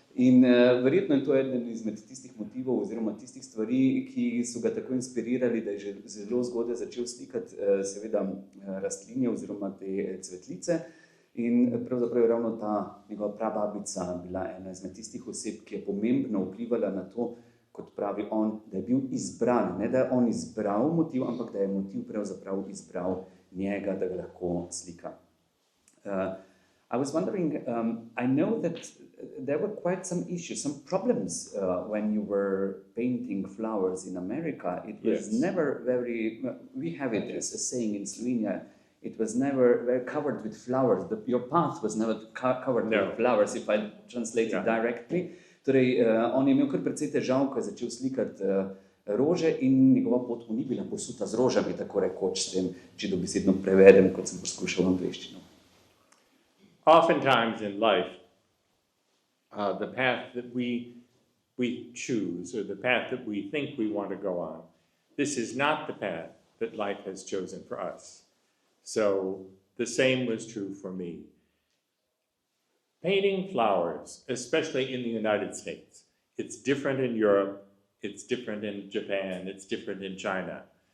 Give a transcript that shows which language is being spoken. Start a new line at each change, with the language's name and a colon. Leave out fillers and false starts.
Slovenian: In verjetno je to eden izmed tistih motivov oziroma tistih stvari, ki so ga tako inspirirali, da je že zelo zgodaj začel slikati seveda rastlinje oziroma te cvetlice. In pravzaprav je ravno ta njegova prababica bila ena izmed tistih oseb, ki je pomembno vplivala na to, kot pravi on, da je bil izbran. Ne da je on izbral motiv, ampak da je motiv pravzaprav izbral njega, da ga lahko slika.
English: I was wondering, I know that there were quite some issues, some problems when you were painting flowers in America. It was never very, we have it as a saying in Slovenia, it was never very covered with flowers. Your path was never covered with flowers, if I translate it directly.
Slovenian: Torej, on je imel kar precej težav, ko je začel slikati rože in njegova pot mu ni bila posuta z rožami, tako rekoč, s tem, če dobesedno prevedem, kot sem poskušal v angleščino.
English: Oftentimes in life, the path that we choose, or the path that we think we want to go on, this is not the path that life has chosen for us. So the same was true for me. Painting flowers, especially in the United States, it's different in Europe, it's different in Japan, it's different in China.